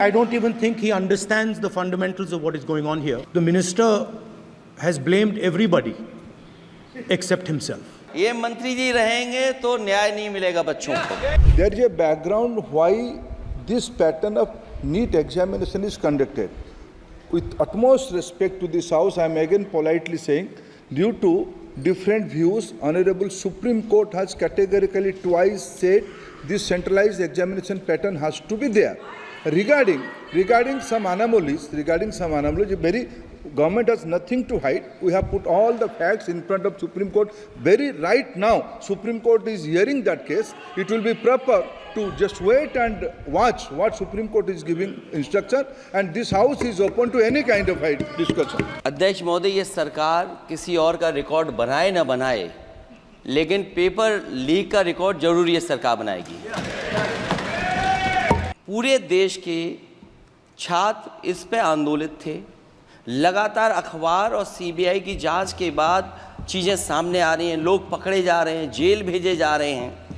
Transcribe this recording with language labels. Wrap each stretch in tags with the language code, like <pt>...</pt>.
<en>I don't even think he understands the fundamentals of what is going on here. The minister has blamed everybody except himself.</en> <hi>ये मंत्री जी रहेंगे तो न्याय नहीं मिलेगा बच्चों को.</hi> <en>There is a background why this pattern of NEET examination is conducted. With utmost respect to this House, I am again politely saying, due to different views, Honorable Supreme Court has categorically twice said this centralized examination pattern has to be there. Regarding some anomalies, very government has nothing to hide. We have put all the facts in front of Supreme Court. Very right now, Supreme Court is hearing that case. It will be proper to just wait and watch what Supreme Court is giving instruction, and this House is open to any kind of discussion.</en> <hi>अध्यक्ष महोदय, ये सरकार किसी और का record बनाए ना बनाए, लेकिन पेपर लीक का रिकॉर्ड जरूर ये सरकार बनाएगी. पूरे देश के छात्र इस पे आंदोलित थे. लगातार अखबार और सीबीआई की जांच के बाद चीज़ें सामने आ रही हैं, लोग पकड़े जा रहे हैं, जेल भेजे जा रहे हैं.</hi>